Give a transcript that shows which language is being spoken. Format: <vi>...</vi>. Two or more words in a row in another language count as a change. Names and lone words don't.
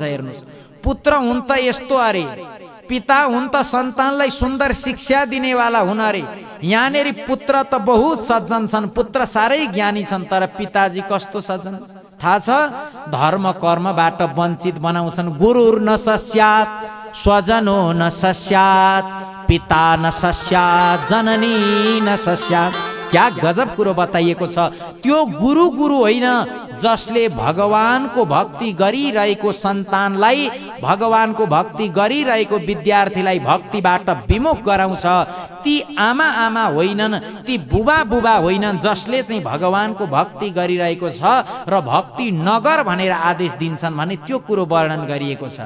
<ne>हेर्नुहोस्, पुत्र हुन् त यस्तो अरे, पिता हुन् त सन्तानलाई सुन्दर शिक्षा दिनेवाला हुन् अरे। यहाँनेरि पुत्र त बहुत सज्जन छन्, पुत्र साह्रै ज्ञानी छन्, तर पिताजी कस्तो सज्जन थाहा छ? धर्म कर्मबाट वञ्चित बनाउँछन्।</ne> <sa>गुरुर न सस्यात् स्वजनो न सस्यात् पिता न सस्यात् जननी न सस्यात्।</sa> <ne>क्या गजब कुरो बताइएको छ। त्यो गुरु गुरु होइन, जसले भगवानको भक्ति गरिरहेको सन्तानलाई, भगवानको भक्ति गरिरहेको विद्यार्थीलाई भक्तिबाट विमुख गराउँछ। ती आमा आमा होइनन्, ती बुबा बुबा होइनन्, जसले चाहिँ भगवानको भक्ति गरिरहेको छ र भक्ति नगर भनेर आदेश दिन्छन् भने त्यो कुरो वर्णन गरिएको छ।</ne>